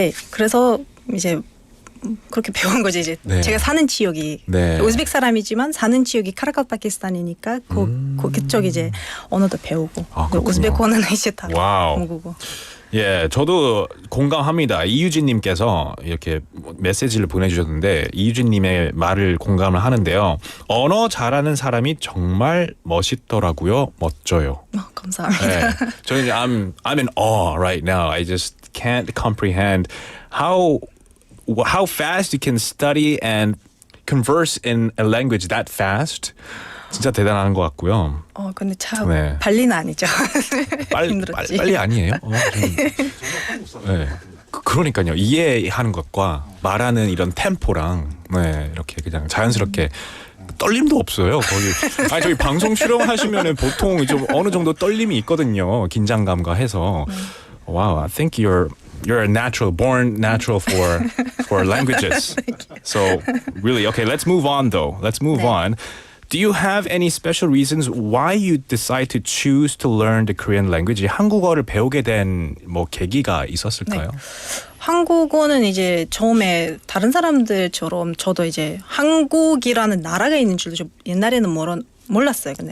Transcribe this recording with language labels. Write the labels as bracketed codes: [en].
[ko] 그래서 이제 그렇게 배운 거지 이제 제가 사는 지역이 우즈벡 사람이지만 사는 지역이 카라칼파키스탄이니까 그쪽 이제 언어도 배우고 우즈베크어는 이제 다 모국어. 예, 저도 공감합니다. 이유진님께서 이렇게 메시지를 보내주셨는데 이유진님의 말을 공감을 하는데요. 언어 잘하는 사람이 정말 멋있더라고요. 멋져요. 감사합니다. 네, 저는 [en] I'm in awe right now. I just can't comprehend how fast you can study and converse in a language that fast. [ko] 진짜 대단한 것 같고요. 근데 참 네. 발리는 아니죠. 힘들었지. 빨리 아니에요. 네. 그러니까요. 이해하는 것과 말하는 이런 템포랑 네, 이렇게 그냥 자연스럽게 떨림도 없어요. 거의. 아니 저희 방송 출연하시면은 보통 좀 어느 정도 떨림이 있거든요. 긴장감과 해서. [en] Wow, I think you're a natural, born natural for languages. So really, okay, let's move on though. Let's move on. Do you have any special reasons why you decide to choose to learn the Korean language? [ko] 한국어를 배우게 된 뭐 계기가 있었을까요? 네. 한국어는 이제 처음에 다른 사람들처럼 저도 이제 한국이라는 나라가 있는 줄도 좀 옛날에는 몰랐어요.